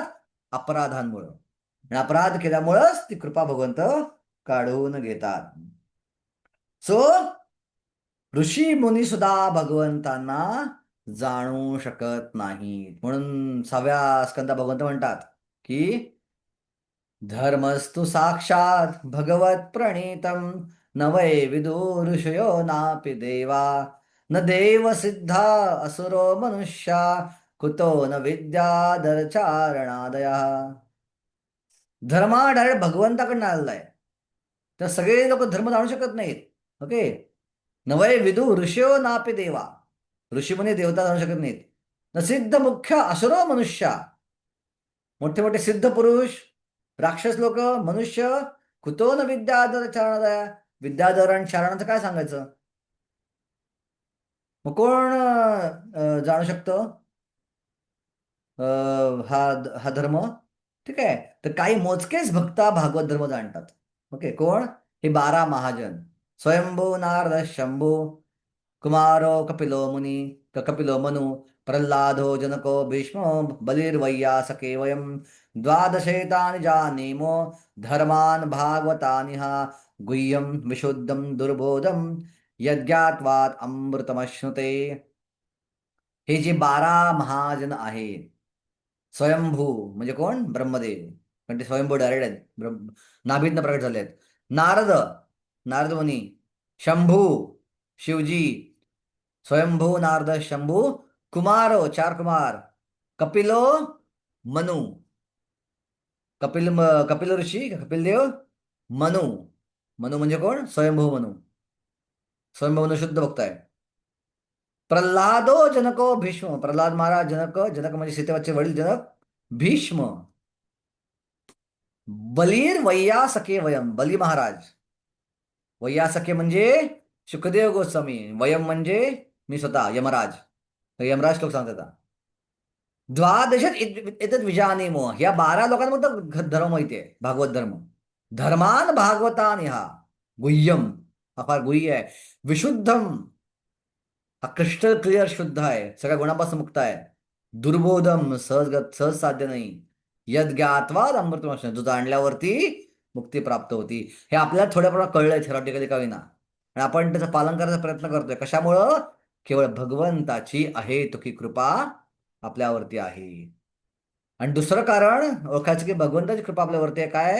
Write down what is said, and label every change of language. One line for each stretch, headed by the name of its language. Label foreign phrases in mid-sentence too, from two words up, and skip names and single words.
Marathi: अपराधांमुळं. आणि अपराध केल्यामुळंच ती कृपा भगवंत काढून घेतात. सो ऋषी मुनी सुद्धा भगवंतांना जाणू शकत नाहीत. म्हणून 6व्या स्कंदा भगवंत म्हणतात की
Sanskrit: धर्मस्तु साक्षात भगवत प्रणीतम न वै विदुऋषयो नापि देवा न देव सिद्धा असुरो मनुष्या कुतो न विद्याधरचारणादया.
Marathi: धर्म हा डायरेक्ट भगवंताकडनं आलेला आहे. तर सगळे लोक धर्म जाणू शकत नाहीत. ओके.
Sanskrit: नवय विदू ऋषयो नापि देवा.
Marathi: ऋषीमुनी देवता जाणू शकत नाहीत.
Sanskrit: न सिद्ध मुख्य असुरो मनुष्य.
Marathi: मोठे मोठे सिद्ध पुरुष, राक्षस लोक, मनुष्य
Sanskrit: कुतो न विद्याधर चारणादया.
Marathi: विद्याधर आणि चारणाचं काय सांगायचं? मग कोण जाणू शकतं हा हा धर्म? ठीक आहे. तर काही मोजकेच भक्ता भागवत धर्म जाणतात. ओके. कोण? हे 12 महाजन.
Sanskrit: स्वयंभू नारद शंभू कुमारो कपिलो मुनी कपिलो मनु प्रल्हादो जनको भीष्मो बलिर्वैयासके वयम द्वादशेतानि जानीमो धर्मान् भागवतानि हा गुह्यम विशुद्धम दुर्बोधम यज्ञात्वात् अमृतमश्नुते.
Marathi: हे जे 12 महाजन आहेत, स्वयंभू म्हणजे कोण? ब्रह्मदेव. पण ते स्वयंभू डायरेक्ट आहेत, नाभीतनं प्रकट झाले आहेत. नारद, नारद मुनी. शंभू, शिवजी. स्वयंभू नारद शंभू. कुमारो, 4 कुमार. कपिलो, मनु. कपिल ऋषी, कपिल देव. मनु, मनु म्हणजे कोण? स्वयंभू मनु. स्वयंभू मनु शुद्ध भक्त आहे. प्रल्हादो जनको भीष्म. प्रल्हाद महाराज, जनक. जनक म्हणजे सीतेवरचे वडील जनक. भीष्म.
Sanskrit: बलीर वैयासके वयम.
Marathi: बली महाराज. वैयासके म्हणजे शुकदेव गोस्वामी. वयम म्हणजे मी स्वतः, यमराज. यमराज लोक सांगतात.
Sanskrit: द्वादशात विजानीमो.
Marathi: या 12 लोकांमध्ये धर्म माहिती आहे, भागवत धर्म.
Sanskrit: धर्मान भागवतान ह्या गुह्यम,
Marathi: हा फार गुह्य आहे. विशुद्धम, हा
English: crystal clear
Marathi: शुद्ध आहे, सगळ्या गुणापासून मुक्त आहे. दुर्बोधम, सहजगत, सहज साध्य नाही.
Sanskrit: यद ज्ञात्वा अमृतम,
Marathi: जो जाणल्यावरती मुक्ती प्राप्त होती. हे आपल्याला थोड्या प्रमाणात कळलंय थेरॉटिकली का होईना, आणि आपण त्याचं पालन करायचा प्रयत्न करतोय. कशामुळं? केवळ भगवंताची आहे तुकी कृपा आपल्यावरती आहे. आणि दुसरं कारण ओळखायचं की भगवंताची कृपा आपल्यावरती आहे काय?